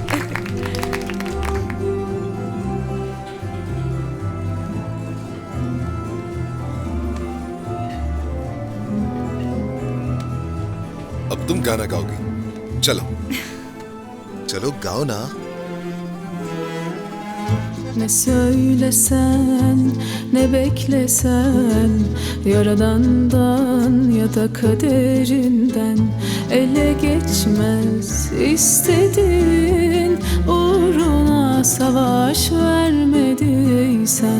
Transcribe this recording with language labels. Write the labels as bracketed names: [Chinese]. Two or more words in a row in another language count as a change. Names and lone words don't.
[Hindi] अब तुम गाना गाओगी। चलो चलो गाओ ना। [Turkish] Ne söylesen, ne beklesen, Yaradan'dan ya da kaderinden ele geçmez istedin, uğruna savaş vermediysen.